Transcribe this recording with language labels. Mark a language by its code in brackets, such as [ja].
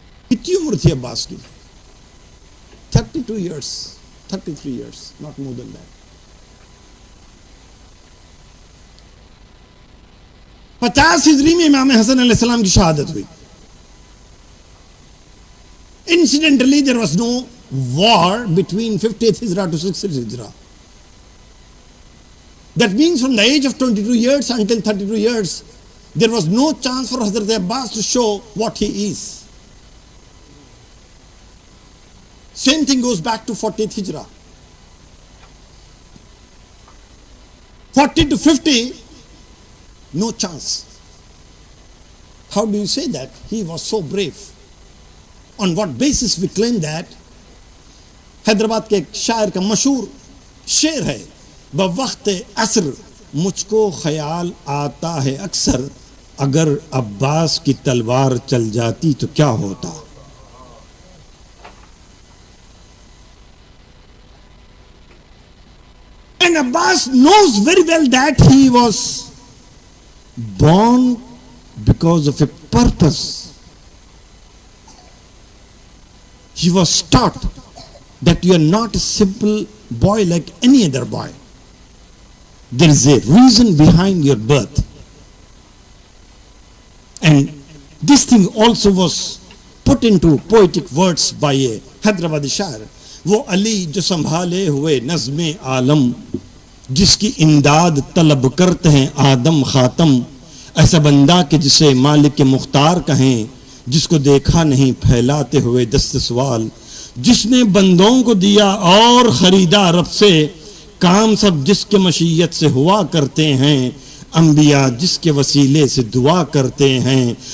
[ur] کتنی عمر تھی عباس کی؟ [en] 32 years, 33 years, not more than that. [ur] 50 ہجری میں امام حسن علیہ السلام کی شہادت ہوئی. [en] Incidentally, there was no war between 50th Hijrah to 60th Hijrah. That means from the age of 22 years until 32 years, there was no chance for Hazrat Abbas to show what he is. Same thing goes back to 40th Hijrah. 40 to 50, no chance. How do you say that? He was so brave. On what basis we claim that? [ur] Hyderabad کے ایک شاعر کا مشہور شعر ہے، بوقت عصر مجھ کو خیال آتا ہے اکثر، اگر عباس کی تلوار چل جاتی تو کیا ہوتا. [en] And Abbas knows very well that he was born because of a purpose. He was taught that you are not a simple boy like any other boy. There is a reason behind your birth. And this thing also was put into poetic words by a Hyderabadi shair. [ur] وہ علی جو سنبھالے ہوئے نظم عالم، جس کی امداد طلب کرتے ہیں آدم خاتم، ایسا بندہ کہ جسے مالک مختار کہیں، جس کو دیکھا نہیں پھیلاتے ہوئے دست سوال، جس نے بندوں کو دیا اور خریدا رب سے، کام سب جس کے مشیت سے ہوا کرتے ہیں، انبیاء جس کے وسیلے سے دعا کرتے ہیں.